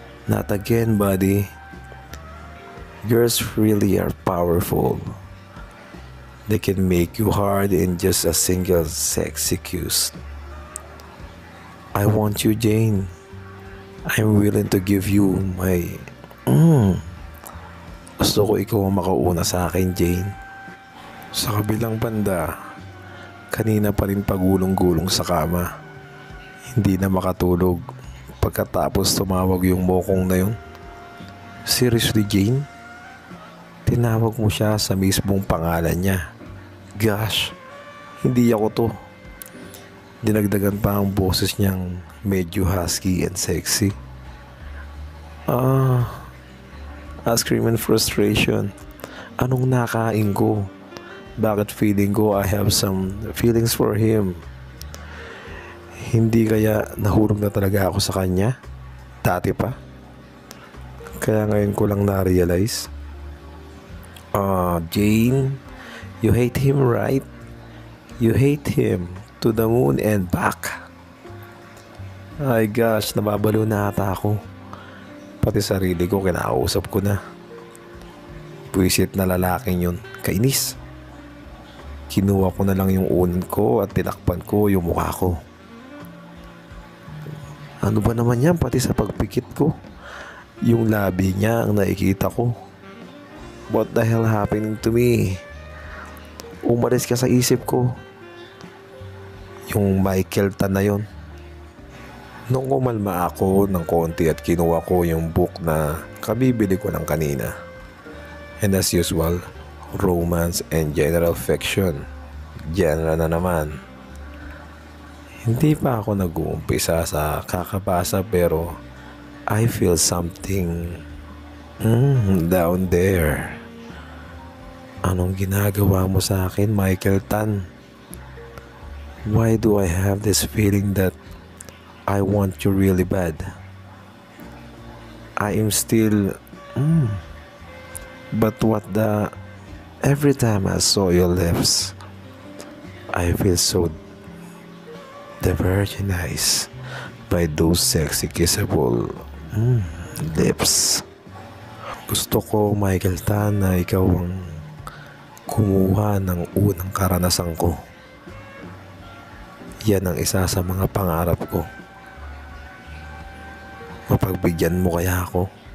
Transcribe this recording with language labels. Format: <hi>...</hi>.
<en>Not again, buddy. Girls really are powerful. They can make you hard in just a single sexy kiss. I want you, Jane. I'm willing to give you my...</en> <tl>Gusto ko ikaw ang makauna sa akin, Jane. Sa kabilang banda, kanina pa rin pagulong-gulong sa kama. Hindi na makatulog pagkatapos tumawag yung mokong na yun. Seriously, Jane? Tinawag mo siya sa mismong pangalan niya. Gosh, hindi ako to. Dinagdagan pa ang boses niyang medyo</tl> <en>husky and sexy. Ice cream and frustration.</en> <tl>Anong nakain ko? Bakit feeling ko</tl> <en>I have some feelings for him?</en> <tl>Hindi kaya nahulog na talaga ako sa kanya? Dati pa? Kaya ngayon ko lang na-realize.</tl> <en>Jane, you hate him, right? You hate him to the moon and back.</en> <tl>Ay gosh, nababalo na ata ako. Pati sarili ko kinakausap ko na. Puwisit na lalaking yun. Kainis. Kinuha ko na lang yung unan ko at tinakpan ko yung mukha ko. Ano ba naman yan? Pati sa pagpikit ko, yung labi niya ang nakikita ko.</tl> <en>What the hell happening to me?</en> <tl>Umalis ka sa isip ko. Yung Michael Tan na yun. Nung umalma ako ng konti at kinuha ko yung book na kabibili ko lang kanina.</tl> <en>And as usual, romance and general fiction.</en> <tl>Genre na naman. Hindi pa ako nag-uumpisa sa kakabasa pero</tl> <en>I feel something down there.</en> <tl>Anong ginagawa mo sa akin,</tl> <en>Michael Tan? Why do I have this feeling that I want you really bad? I am still... But what the... Every time I saw your lips, I feel so diversionized by those sexy kissable lips.</en> <tl>Gusto ko, Michael Tan, na ikaw ang kumuha ng unang karanasan ko. Yan ang isa sa mga pangarap ko. Mapagbigyan mo kaya ako?</tl>